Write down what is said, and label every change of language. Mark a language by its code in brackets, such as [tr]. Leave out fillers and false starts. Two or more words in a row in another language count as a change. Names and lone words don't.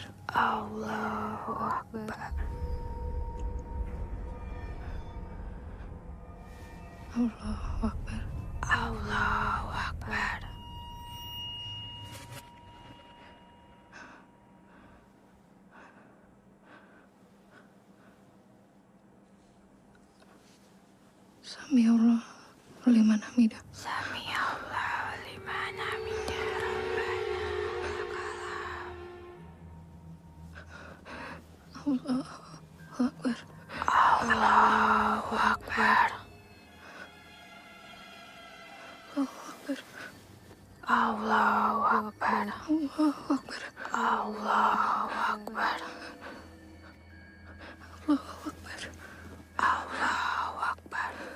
[ar] الله أكبر. الله أكبر. الله أكبر. سمع الله لمن حمده. سمع الله لمن حمده. ربنا الله أكبر. الله أكبر. الله أكبر. الله أكبر. الله أكبر. الله أكبر. الله أكبر.